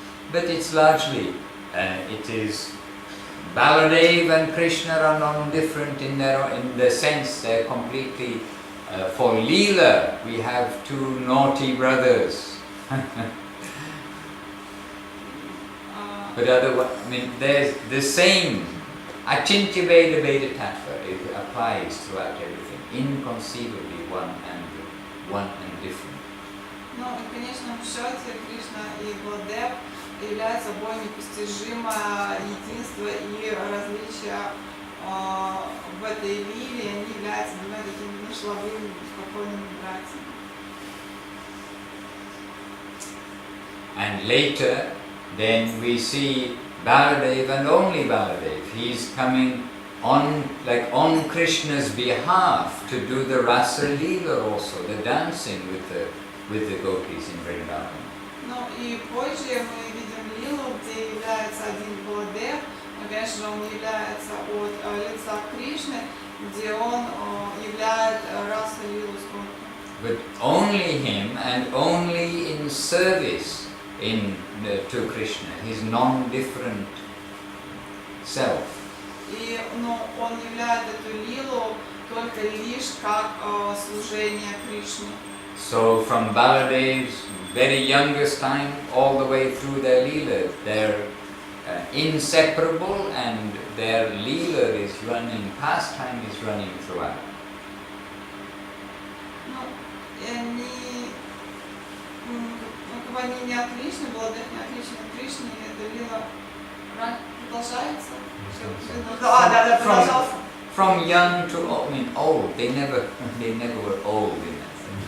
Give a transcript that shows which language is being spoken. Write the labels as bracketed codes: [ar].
[en] But it's largely, it is Baladeva and Krishna are non-different in the sense they're completely, for Leela we have 2 naughty brothers. But otherwise, I mean, there's the same Achintya Veda Veda Tattva, it applies throughout everything, inconceivably one and different. [ru] Ну, и в конечном счете Кришна и Баладев являются собой непостижимое единство и различия в этой лилии, они являются двумя такими шаловыми, спокойными братьями. [en] And later, then we see Baladev and only Baladev. He's coming on Krishna's behalf to do the Rasa Leela also, the dancing with the gopis in Vrindavan. [ru] Ну и позже мы видим лилу, где является один Баладев, но, конечно же, он является от лица Кришны, где он являет расу лилу сколько. [en] But only him and only in service to Krishna, his non-different self. [ru] И он являет эту лилу только лишь как служение Кришне. [en] So from Baladev's very youngest time all the way through their Leela, they're inseparable and their Leela is running, pastime is running throughout. [ru] Ну, и они, как бы они не отличны, Баладев не отличен от Кришны, и эта лила продолжается. Да, продолжался. [en] From young to old, I mean old, they never were old in that sense.